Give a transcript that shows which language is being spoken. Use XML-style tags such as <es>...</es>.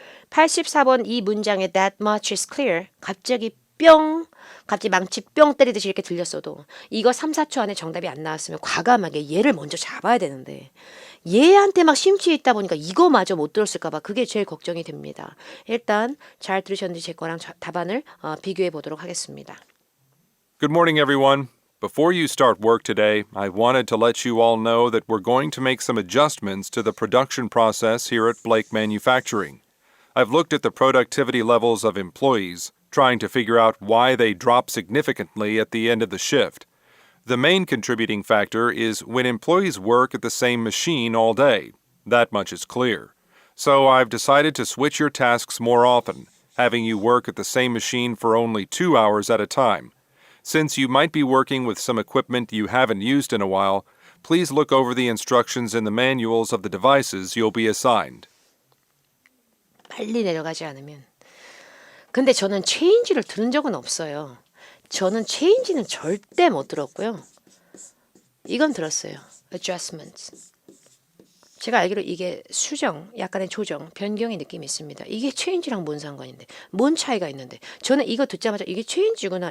<ko>84번 이 문장에</ko> <en>that much is clear</en> <ko>갑자기 망치 뿅 때리듯이 이렇게 들렸어도 이거 3, 4초 안에 정답이 안 나왔으면 과감하게 얘를 먼저 잡아야 되는데 얘한테 막 심취해 있다 보니까 이거마저 못 들었을까 봐 그게 제일 걱정이 됩니다. 일단 잘 들으셨는지 제 거랑 답안을 비교해 보도록 하겠습니다.</ko> <en>Good morning, everyone. Before you start work today, I wanted to let you all know that we're going to make some adjustments to the production process here at Blake Manufacturing. I've looked at the productivity levels of employees, trying to figure out why they drop significantly at the end of the shift. The main contributing factor is when employees work at the same machine all day. That much is clear. So I've decided to switch your tasks more often, having you work at the same machine for only 2 hours at a time. Since you might be working with some equipment you haven't used in a while, please look over the instructions in the manuals of the devices you'll be assigned.</en> <ko>빨리 내려가지 않으면. 근데 저는 체인지를 들은 적은 없어요. 저는 체인지는 절대 못 들었고요. 이건 들었어요. adjustments. 제가 알기로 이게 수정, 약간의 조정, 변경의 느낌이 있습니다. 이게 체인지랑 뭔 상관인데, 뭔 차이가 있는데. 저는 이거 듣자마자 이게 체인지구나.</ko>